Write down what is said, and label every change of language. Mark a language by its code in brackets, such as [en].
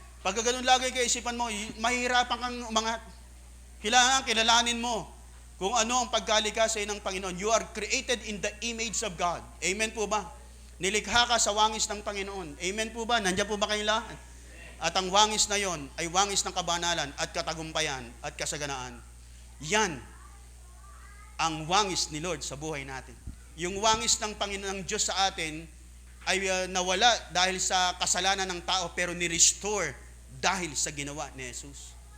[tl] Pag ganun lagi kaisipan mo, mahirapan kang umangat. Kailangan kilalanin mo kung ano ang pagkalikasay ng Panginoon. [en] You are created in the image of God. [tl] Amen po ba? Nilikha ka sa wangis ng Panginoon. Amen po ba? Nandiyan po ba kayong lahat? At ang wangis na yon ay wangis ng kabanalan at katagumpayan at kasaganaan. Yan ang wangis ni Lord sa buhay natin. Yung wangis ng Panginoon ng Diyos sa atin ay nawala dahil sa kasalanan ng tao pero ni-restore dahil sa ginawa ni Jesus.